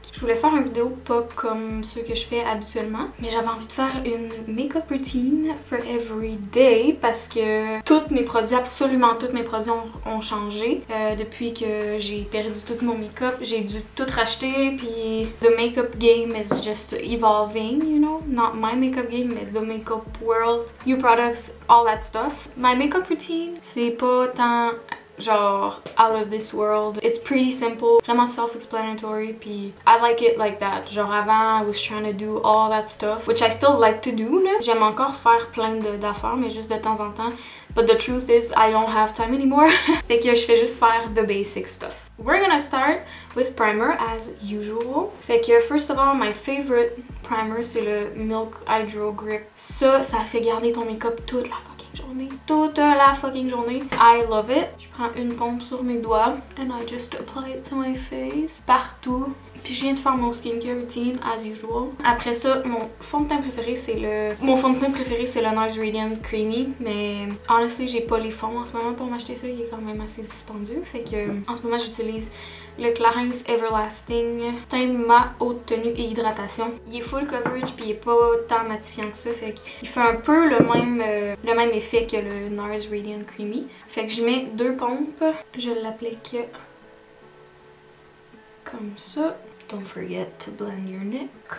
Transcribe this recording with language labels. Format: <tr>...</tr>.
<fr>Je voulais faire une vidéo pas comme ceux que je fais habituellement, mais j'avais envie de faire une</fr> <en>make-up routine for every day</en> <fr>parce que tous mes produits, absolument tous mes produits ont changé. Depuis que j'ai perdu tout mon make-up, j'ai dû tout racheter, puis</fr> <en>the make-up game is just evolving, you know? Not my make-up game, but the make-up world, new products, all that stuff. My make-up routine,</en> <fr>c'est pas tant genre</fr> <en>out of this world. It's pretty simple, vraiment self-explanatory, puis I like it like that.</en> <fr>Genre avant,</fr> <en>I was trying to do all that stuff, which I still like to do là.</en> <fr>J'aime encore faire plein d'affaires, mais juste de temps en temps.</fr> <en>But the truth is, I don't have time anymore.</en> <fr>Fait que je fais juste faire</fr> <en>the basic stuff. We're gonna start with primer as usual.</en> <fr>Fait que</fr> <en>first of all, my favorite primer,</en> <fr>c'est le</fr> <en>Milk Hydro Grip.</en> <fr>Ça fait garder ton make-up toute la journée. Toute la fucking journée.</fr> <en>I love it.</en> <fr>Je prends une pompe sur mes doigts</fr> <en>and I just apply it to my face.</en> <fr>Partout. Puis je viens de faire mon skincare routine</fr> <en>as usual.</en> <fr>Après ça, mon fond de teint préféré c'est le NARS Radiant Creamy. Mais honestly, j'ai pas les fonds en ce moment pour m'acheter ça. Il est quand même assez dispendieux. Fait que en ce moment, j'utilise le Clarins Everlasting teint mat, haute tenue et hydratation. Il est full coverage puis il est pas tant matifiant que ça. Fait qu'il fait un peu le même effet que le NARS Radiant Creamy. Fait que je mets deux pompes. Je l'applique comme ça.</fr> <en>Don't forget to blend your neck.</en>